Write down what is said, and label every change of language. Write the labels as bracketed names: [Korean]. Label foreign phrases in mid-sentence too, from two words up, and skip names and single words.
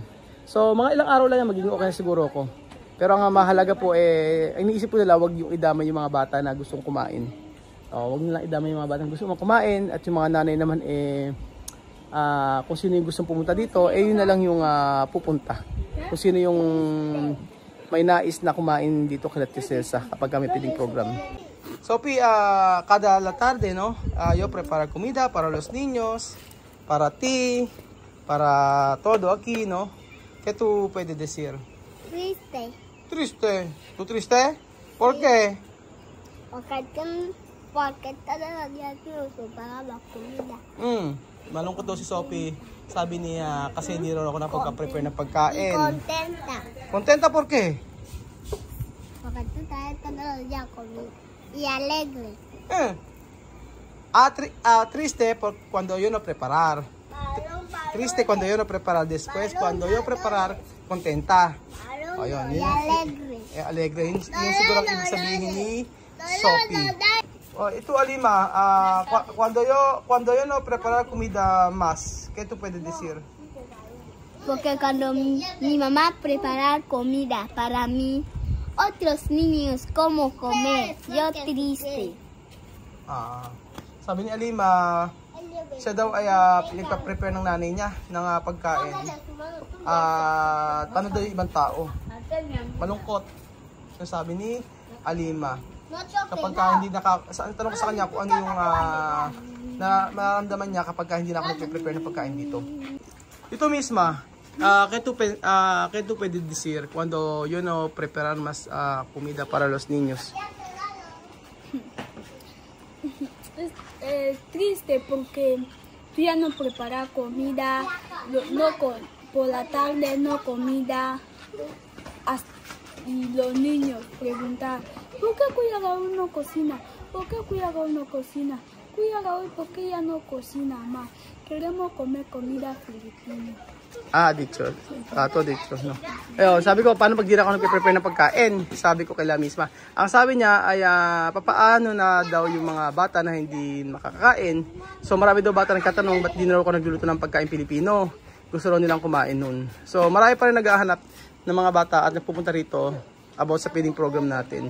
[Filipino] So mga ilang araw lang yan, magiging okay na siguro ako. Pero ang mahalaga po iniisip ko nila, wag yung idamay yung mga bata na gustong kumain. Wag nilang idamay yung mga bata na gustong kumain, at yung mga nanay naman kung sino yung gustong pumunta dito, yun na lang yung pupunta. Kung sino yung may nais na kumain dito kay Tia Cesa kapag kami [English] feeding program. [Spanish] Sophie, cada la tarde, ¿no? Yo preparo comida para los niños, para ti, para todo aquí, ¿no? ¿Qué tú puedes decir? Triste. ¿Triste? ¿Tú triste? ¿Por qué? Porque todos los días nos preparamos comida. [Filipino] Malungkot daw si Sophie. Sabi niya kasi hindi raw ako napagka-prepare ng pagkain. [Spanish] Contenta. ¿Contenta por qué? Porque tú traes todos los días comida. Y alegre. Triste por cuando yo no preparar. Triste cuando yo no preparar. Después cuando yo preparar, contenta. [Filipino] Ayun, [Spanish] Y alegre. Alegre. [Filipino] Yun siguro ang ibig sabihin ni Sophie. Ito Alima, [Spanish] cuando yo no preparar comida más, ¿qué tú puedes decir? Porque cuando mi mamá prepara comida para mí, otros niños cómo comer, yo triste. [Filipino] Sabi ni Alima, siya daw ay pinagpa-prepare ng nanay niya ng pagkain. Paano daw yung ibang tao? Malungkot. So, sabi ni Alima, kapag hindi tanong ko sa kanya kung ano yung nararamdaman niya kapag hindi na ako nagpe-prepare ng pagkain dito. [Spanish] Ito misma, ¿qué tú puedes decir cuando yo no preparar más comida para los niños? Es triste porque tú ya no preparas comida, por la tarde no comida, y los niños preguntan, ¿por qué Cuidagao no cocina? ¿Por qué Cuidagao no cocina? Cuidagao, ¿por qué ya no cocina más? Queremos comer comida filipina. Dicho. Dicho, no. [Filipino] Ayun, sabi ko, paano pag di na ako nagpe-prepare ng pagkain? Sabi ko kay La misma. Ang sabi niya ay, papaano na daw yung mga bata na hindi makakakain. So, marami daw bata nagtatanong, ba't di na ako nagluluto ng pagkain Pilipino? Gusto raw nilang kumain nun. So, marami pa rin naghahanap ng mga bata at nagpupunta rito about sa [English] feeding program [Filipino] natin.